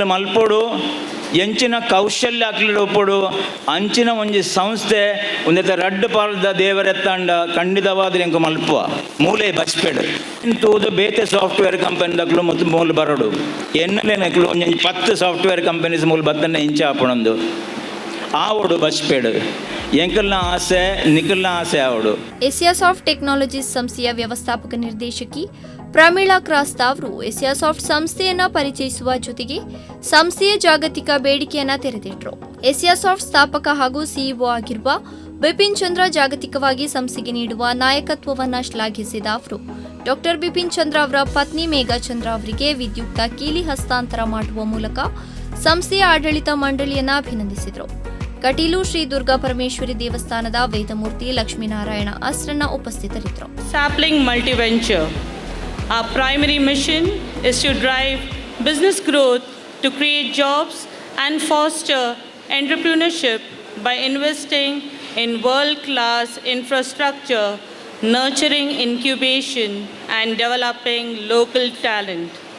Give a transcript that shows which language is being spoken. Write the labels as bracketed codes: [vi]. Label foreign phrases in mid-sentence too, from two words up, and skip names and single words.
[tcy] ಮಲ್ಪೋಡು, ಎಂಚಿನ ಕೌಶಲ್ಯ ಹಾಕ್ಲಿ ಒಪ್ಪೋಡು ಅಂಚಿನ ಒಂಜಿ ಸಂಸ್ಥೆ ಒಂದೆತ್ತ ರಡ್ಡು ಪಾಲದ ದೇವರೆತ್ತಾಂಡ ಖಂಡಿತವಾದ್ರೆ ಎಂಕ ಮಲ್ಪುವ ಮೂಲೆ ಬಚ್ಪೆಡು ತೂದು ಬೇತೆ ಸಾಫ್ಟ್ವೇರ್ ಕಂಪನಿದಾಗ್ಲು ಮತ್ತು ಮೂಲ ಬರೋಡು ಎನ್ನಲೇನಕ್ಲು ಒಂಜಿ 10 [en] software companies [tcy] ಮೂಲ ಬತ್ತನ್ನ ಇಂಚ ಹಾಪಣೊಂದು ಆವಡು ಬಚ್ಪೇಡು ಎಂಕಲ್ನ ಆಸೆ ನಿಖಲ್ನ ಆಸೆ ಆವಡು. [kn] ಎಸಿಯಾಸ್ ಆಫ್ ಟೆಕ್ನಾಲಜಿ ಸಂಸ್ಥೆಯ ವ್ಯವಸ್ಥಾಪಕ ನಿರ್ದೇಶಕಿ ಪ್ರಮೀಳಾ ಕ್ರಾಸ್ತಾ ಅವರು ಎಸಿಯಾಸ್ ಆಫ್ ಸಂಸ್ಥೆಯನ್ನ ಪರಿಚಯಿಸುವ ಜೊತೆಗೆ ಸಂಸ್ಥೆಯ ಜಾಗತಿಕ ಬೇಡಿಕೆಯನ್ನ ತೆರೆದಿಟ್ಟರು. ಎಸಿಯಾಸ್ ಆಫ್ ಸ್ಥಾಪಕ ಹಾಗೂ ಸಿಇಒ ಆಗಿರುವ ಬಿಪಿನ್ ಚಂದ್ರ ಜಾಗತಿಕವಾಗಿ ಸಂಸ್ಥೆಗೆ ನೀಡುವ ನಾಯಕತ್ವವನ್ನು ಶ್ಲಾಘಿಸಿದ ಅವರು ಡಾಕ್ಟರ್ ಬಿಪಿನ್ ಚಂದ್ರ ಅವರ ಪತ್ನಿ ಮೇಘಾ ಚಂದ್ರ ಅವರಿಗೆ ವಿದ್ಯುಕ್ತ ಕೀಲಿ ಹಸ್ತಾಂತರ ಮಾಡುವ ಮೂಲಕ ಸಂಸ್ಥೆಯ ಆಡಳಿತ ಮಂಡಳಿಯನ್ನ ಅಭಿನಂದಿಸಿದರು. ಕಟೀಲು ಶ್ರೀ ದುರ್ಗಾ ಪರಮೇಶ್ವರಿ ದೇವಸ್ಥಾನದ ವೇದಮೂರ್ತಿ ಲಕ್ಷ್ಮೀನಾರಾಯಣ ಅಸ್ರನ್ನ ಉಪಸ್ಥಿತರಿದ್ದರು. [en] Sapling Multiventure. Our primary mission is to drive business growth, to create jobs and foster entrepreneurship by investing in world-class infrastructure, nurturing incubation and developing local talent.